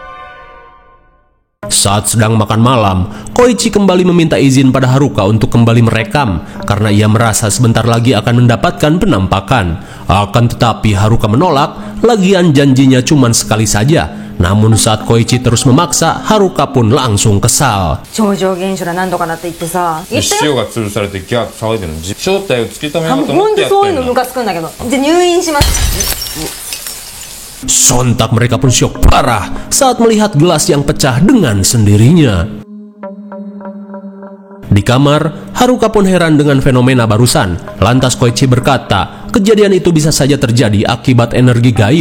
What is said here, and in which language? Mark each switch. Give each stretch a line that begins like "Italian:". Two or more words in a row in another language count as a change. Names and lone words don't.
Indonesian: Saat sedang makan malam, Koichi kembali meminta izin pada Haruka untuk kembali merekam karena ia merasa sebentar lagi akan mendapatkan penampakan. Akan tetapi Haruka menolak, lagian janjinya cuma sekali saja. Namun saat Koichi terus memaksa, Haruka pun langsung kesal.
Japanese: 超常現象だなんとかなって言ってさ、言ってよ。塩が吊るされてギャーって騒いでるの正体を突き止めようと思ほんってとそういうのムやってんの。カつくんだけど。じゃあ入院します。
Indonesian: Sontak mereka pun syok parah saat melihat gelas yang pecah dengan sendirinya. Di kamar, Haruka pun heran dengan fenomena barusan. Lantas Koichi berkata, kejadian itu bisa saja terjadi akibat energi gaib.